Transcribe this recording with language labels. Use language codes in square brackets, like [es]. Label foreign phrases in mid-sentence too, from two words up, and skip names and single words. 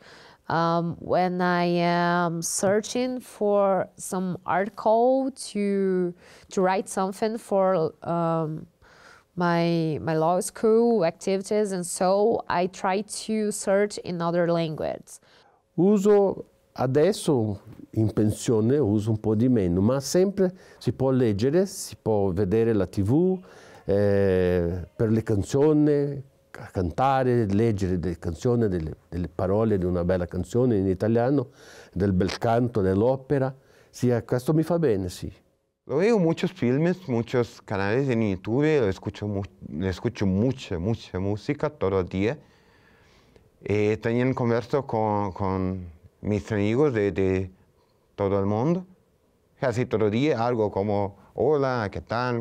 [en] When I am searching for some article to write something for my law school activities, and so I try to search in other language. [it] Uso adesso in pensione, uso un po' di meno, ma sempre si può leggere, si può vedere la TV, per le canzoni, cantare, leggere delle canzoni, delle parole di una bella canzone in italiano, del bel canto, dell'opera. Sì, questo mi fa bene, sì. [es] Lo veo muchos filmes, muchos canales en YouTube, escucho mucha música todo el día. También converso con mis amigos de todo el mundo. Casi todo el día algo como, hola, ¿qué tal?